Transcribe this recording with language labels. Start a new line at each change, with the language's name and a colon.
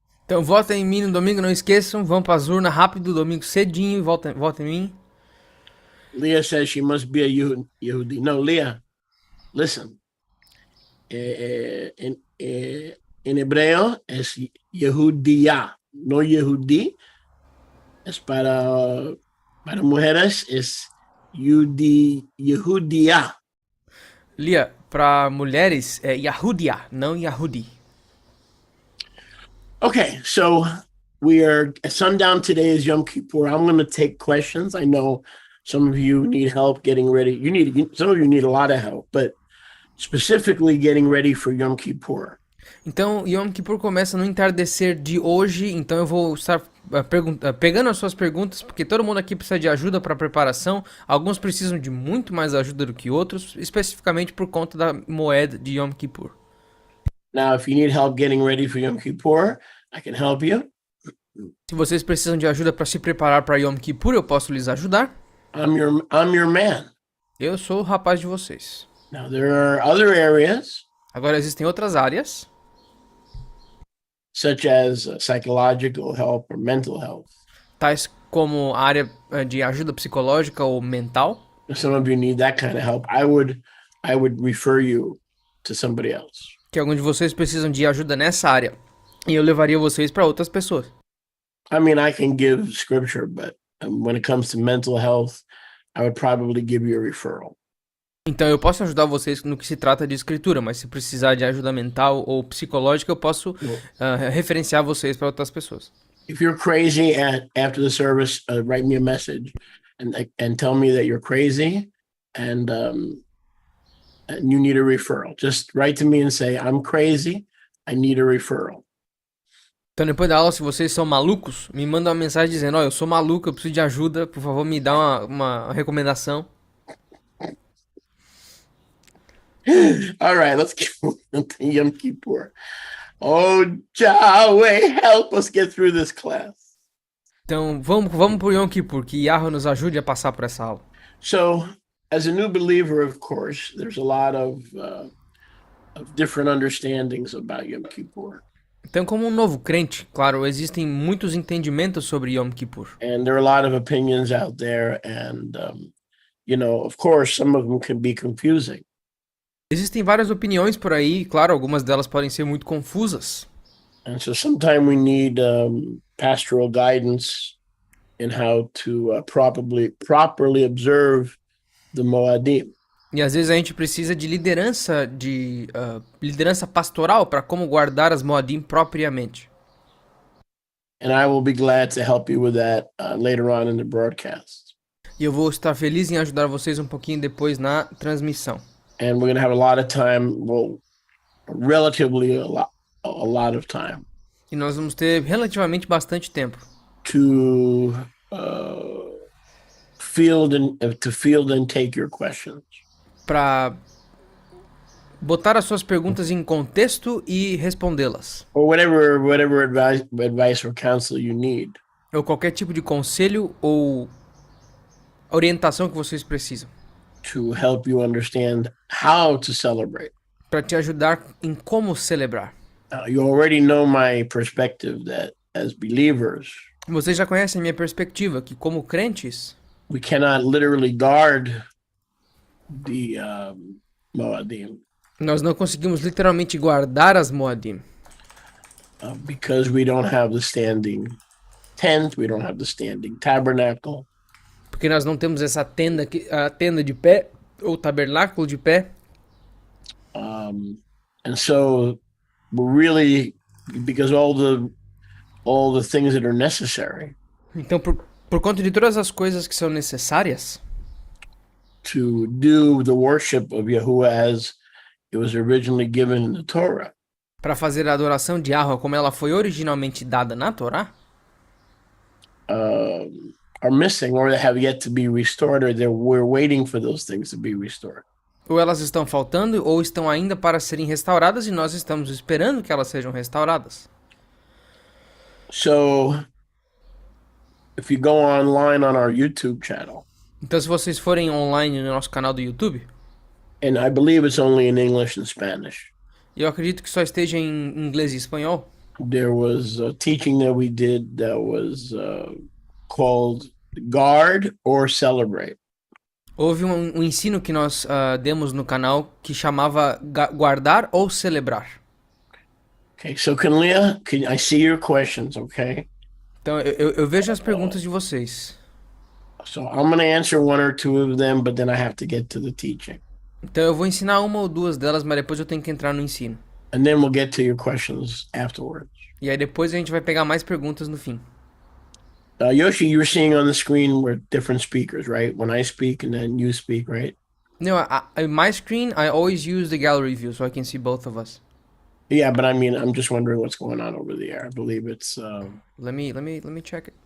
Portuguese: Então votem em mim no domingo, não esqueçam. Vão para as urnas rápido, domingo cedinho. Votem em mim.
English: Leah says she must be a Yehudi. No, Leah, listen.
Spanish: En hebreo es Yehudiá, no Yehudi. Es para mujeres es Yehudiá.
Portuguese: Lia, para mulheres é Yahudia, não Yahudi.
English: Okay, so we are sundown today is Yom Kippur. I'm going to take questions. I know some of you need help getting ready. Some of you need a lot of help, but specifically getting ready for Yom Kippur.
Portuguese: Então, Yom Kippur começa no entardecer de hoje, então eu vou estar pegando as suas perguntas, porque todo mundo aqui precisa de ajuda para preparação. Alguns precisam de muito mais ajuda do que outros, especificamente por conta da moeda de Yom Kippur.
English: Now, if you need help getting ready for Yom Kippur, I can help you.
Portuguese: Se vocês precisam de ajuda para se preparar para Yom Kippur, eu posso lhes ajudar.
English: I'm your man.
Portuguese: Eu sou o rapaz de vocês.
English: Now, there are other areas,
Portuguese: Agora existem outras áreas,
English: such as psychological help or mental health.
Portuguese: tais como a área de ajuda psicológica ou mental.
English: If some of you need that kind of help, I would refer you to somebody else.
Portuguese: Que alguns de vocês precisam de ajuda nessa área. E eu levaria vocês para outras pessoas.
English: I mean, I can give scripture, but when it comes to mental health, I would probably give you a referral.
Portuguese: Então eu posso ajudar vocês no que se trata de escritura, mas se precisar de ajuda mental ou psicológica, eu posso referenciar vocês para outras pessoas.
English: If you're crazy after the service, write me a message and tell me that you're crazy and you need a referral. Just write to me and say, I'm crazy, I need a referral.
Portuguese: Então depois da aula, se vocês são malucos, me mandam uma mensagem dizendo, eu sou maluco, eu preciso de ajuda, por favor me dá uma recomendação.
English: All right, let's get into Yom Kippur. Oh, Yahweh, help us get through this class.
Portuguese: Então vamos pro Yom Kippur, que Yahweh nos ajude a passar por essa aula.
English: So, as a new believer, of course, there's a lot of different understandings about Yom Kippur.
Portuguese: Então, como um novo crente, claro, existem muitos entendimentos sobre Yom Kippur.
English: And there are a lot of opinions out there, and of course, some of them can be confusing.
Portuguese: Existem várias opiniões por aí, claro, algumas delas podem ser muito confusas.
English: And so sometimes we need pastoral guidance in how to properly observe the Moadim.
Portuguese: E às vezes a gente precisa de liderança pastoral para como guardar as Moadim propriamente.
English: And I will be glad to help you with that later on in the broadcast.
Portuguese: E eu vou estar feliz em ajudar vocês um pouquinho depois na transmissão.
English: And we're going to have a lot of time, relatively a lot of time.
Portuguese: E nós vamos ter relativamente bastante tempo
English: to field and take your questions.
Portuguese: para botar as suas perguntas em contexto e respondê-las.
English: Or whatever advice or counsel you need.
Portuguese: Ou qualquer tipo de conselho ou orientação que vocês precisam.
English: To help you understand how to celebrate.
Portuguese: Para te ajudar em como celebrar.
English: You already know my perspective that as believers,
Portuguese: vocês já conhecem a minha perspectiva que como crentes,
English: we cannot literally guard the Moadim.
Portuguese: Nós não conseguimos literalmente guardar as Moadim.
English: Because we don't have the standing tent, we don't have the standing tabernacle.
Portuguese: Porque nós não temos essa tenda, a tenda de pé, ou tabernáculo de pé.
English: And so we're really, because all the things that are necessary.
Portuguese: Então, por conta de todas as coisas que são necessárias,
English: to do the worship of Yahuwah as it was originally given in the Torah.
Portuguese: Para fazer a adoração de Yahweh como ela foi originalmente dada na Torá,
English: are missing or they have yet to be restored, or we're waiting for those things to be restored.
Portuguese: Ou elas estão faltando ou estão ainda para serem restauradas e nós estamos esperando que elas sejam restauradas.
English: So, if you go online on our YouTube channel.
Portuguese: Então, se vocês forem online no nosso canal do YouTube,
English: and I believe it's only in English and Spanish.
Portuguese: Eu acredito que só esteja em inglês e espanhol.
English: There was a teaching that we did that was called Guard or Celebrate.
Portuguese: Houve um ensino que nós demos no canal que chamava guardar ou celebrar.
English: Okay, so can I see your questions, okay?
Portuguese: Então, eu vejo as perguntas de vocês.
English: So I'm going to answer one or two of them, but then I have to get to the teaching.
Portuguese: Então, eu vou ensinar uma ou duas delas, mas depois eu tenho que entrar no ensino.
English: And then we'll get to your questions afterwards.
Portuguese: E aí depois a gente vai pegar mais perguntas no fim.
English: Yoshi, you're seeing on the screen we're different speakers, right? When I speak and then you speak, right? No, in my screen, I always use the gallery view so I can see both of us. Yeah, but I mean, I'm just wondering what's going on over there. I believe it's. Let me check it.